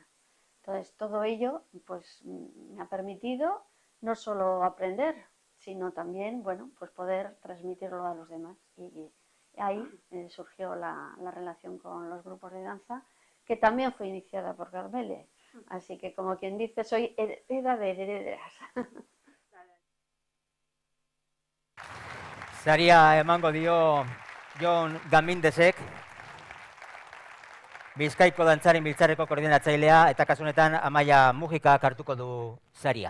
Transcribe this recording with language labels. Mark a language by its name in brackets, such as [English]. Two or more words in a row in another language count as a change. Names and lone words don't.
[Spanish] Entonces, todo ello, pues, me ha permitido no solo aprender, sino también, bueno, pues poder transmitirlo a los demás. Y ahí surgió la relación con los grupos de danza, que también fue iniciada por Carmele. Así que, como quien dice, soy heredera de herederas. [Basque] Saria emango dio Jon Gamindesek, Bizkaiko dantzaren biltzarreko koordinatzailea, eta kasu honetan Amaia Mujika hartuko du saria.